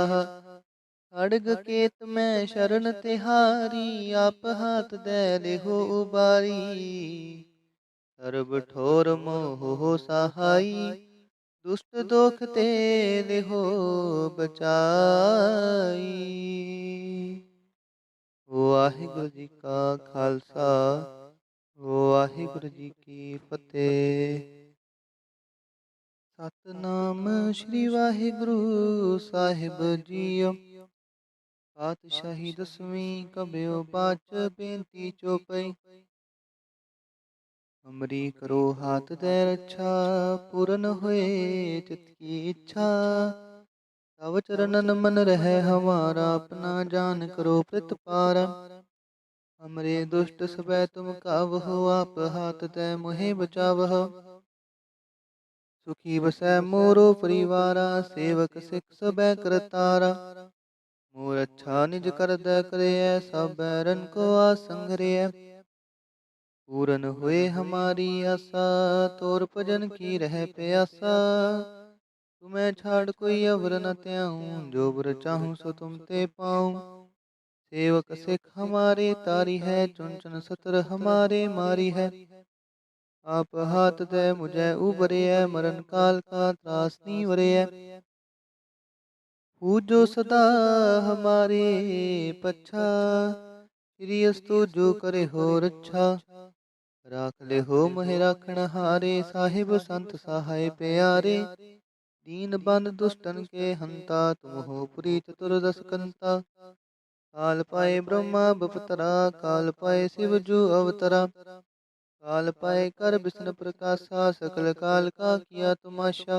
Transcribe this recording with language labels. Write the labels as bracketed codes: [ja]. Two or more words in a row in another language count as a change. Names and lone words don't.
[bra] खड़ग केत में शरण तिहारी, आप हाथ दे लेहो उबारी। सर्ब ठोर मोह सहाई, दुष्ट दोख ते लेहो बचाई। वाहिगुरु जी का खालसा, ਵਾਹਿਗੁਰੂ ਜੀ ਕੀ ਫਤਿਹ। [pa] ਸਤਨਾਮ ਸ੍ਰੀ ਵਾਹਿਗੁਰੂ ਸਾਹਿਬ ਜੀਓ। [bra] ਪਾਤਸ਼ਾਹੀ ਦਸਵੀਂ ਕਬਿਓ ਬਾਚ ਬੇਨਤੀ ਚੋਪਈ। ਅਮਰੀ ਕਰੋ ਹਾਥ ਦੇ ਰੱਛਾ, ਪੂਰਨ ਹੋਏ ਚਿਤ ਕੀ ਇੱਛਾ। ਤਵ ਚਰਨਨ ਮਨ ਰਹਿ ਹਮਾਰਾ, ਆਪਣਾ ਜਾਨ ਕਰੋ ਪ੍ਰਤਪਾਰਾ। हमरे दुष्ट सबै तुम कावहो, आप हाथ तै मोहे बचावहो। सुखी बसै मोरो परिवारा, सेवक सिख सबै करतारा। मोर अच्छा निज कर दै करैयै, सब बैरन को आसंघरैयै। पूरन हुए हमारी आशा, तोर भजन की रह प्यासा। तुम्हें छाड़ कोई अवर न त्याऊं, जो बर चाहूं सो तुम ते पाऊं। सेवक सिख हमारे तारी है, चुन चुन सतर हमारे मारी है। आप हाथ दे मुझे उबरे है, मरण काल का त्रास नहीं वरे है। पूजो सदा हमारे पच्छा, श्री अस्तु जो करे हो रच्छा। राख ले हो मोहे राखण हारे, साहिब संत सहाय प्यारे। दीन बंद दुष्टन के हंता, तुम हो पुरी चतुर्दश कंता। काल पाए ब्रह्मा बपतरा, काल पाए शिव जू अवतरा। काल पाए कर विष्णु प्रकाशा, सकल काल का किया तमाशा।